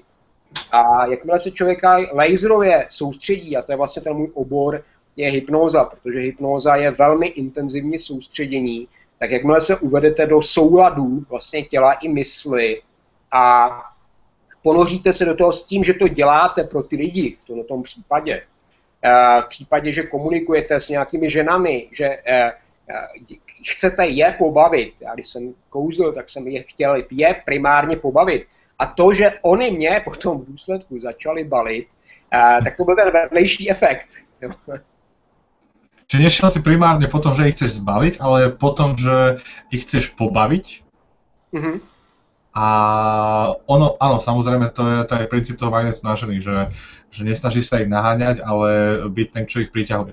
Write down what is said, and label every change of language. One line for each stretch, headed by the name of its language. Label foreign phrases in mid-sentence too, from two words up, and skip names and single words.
Czech: A jakmile se člověka laserově soustředí, a to je vlastně ten můj obor, je hypnóza, protože hypnóza je velmi intenzivní soustředění, tak jakmile se uvedete do souladu vlastně těla i mysli a ponoříte se do toho s tím, že to děláte pro ty lidi v tom případě, v případě, že komunikujete s nějakými ženami, že chcete je pobavit. Já když jsem kouzl, tak jsem je chtěl je primárně pobavit. A to, že oni mě potom v důsledku začali balit, tak to byl ten vedlejší efekt.
Slovak: Čiže nešiel si primárne potom, že ich chceš zbaviť, ale potom, že ich chceš pobaviť? Mm-hmm. A ono, áno, samozrejme, to je princíp toho magnetu na ženy, že nesnažíš sa ich naháňať, ale byť ten, čo ich priťahuje.